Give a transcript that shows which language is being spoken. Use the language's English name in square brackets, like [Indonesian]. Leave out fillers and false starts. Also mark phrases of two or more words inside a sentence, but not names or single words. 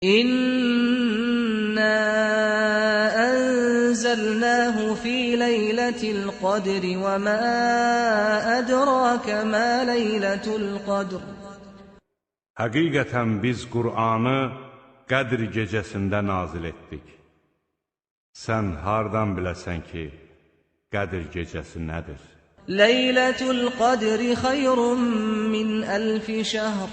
[Arabic] إنا أنزلناه في ليلة القدر وما أدراك ما ليلة القدر. [Azerbaijani] Həqiqətən biz Qur'anı Qədr gecəsində nazil etdik. Sən hardan biləsən ki, Qədr gecəsi nədir? [Arabic] ليلة القدر خير من ألف شهر.